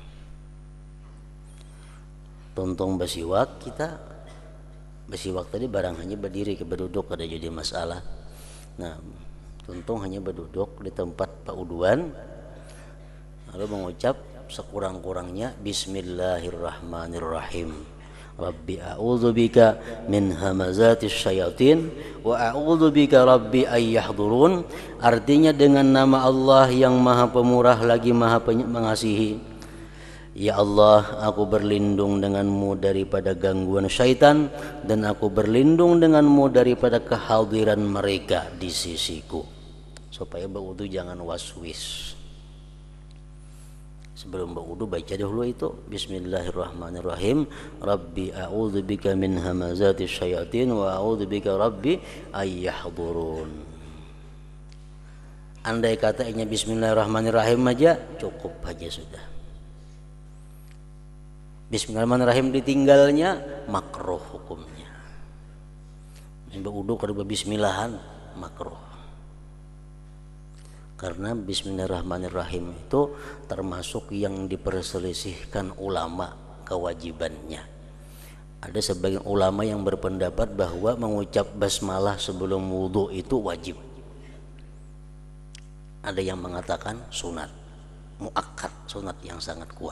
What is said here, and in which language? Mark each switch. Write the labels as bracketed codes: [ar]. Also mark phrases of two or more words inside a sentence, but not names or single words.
[bjn] Tontong basiwak kita basiwak tadi barang hanya berdiri ke berduduk kada jadi masalah. Nah, tontong hanya berduduk di tempat pauduan lalu mengucap sekurang-kurangnya Bismillahirrahmanirrahim. [ar] رب أعوذ بك من همزات الشياطين وأعوذ بك رب أن يحضرون. [bjn] Artinya dengan nama Allah yang Maha Pemurah lagi Maha Mengasihi. Ya Allah, aku berlindung denganmu daripada gangguan syaitan dan aku berlindung denganmu daripada kehadiran mereka di sisiku. Supaya berwudu jangan waswis. Sebelum berwudu baca dahulu itu Bismillahirrahmanirrahim. [ar] رب أعوذ بك من همزات الشياطين وأعوذ بك رب أن يحضرون. [bjn] Andai katanya Bismillahirrahmanirrahim aja cukup aja sudah. Bismillahirrahmanirrahim ditinggalnya makruh hukumnya. Berwudu kada bismillahan makruh. Karena Bismillahirrahmanirrahim itu termasuk yang diperselisihkan ulama kewajibannya. Ada sebagian ulama yang berpendapat bahwa mengucap basmalah sebelum wudu itu wajib. Ada yang mengatakan sunat, muakkad, sunat yang sangat kuat.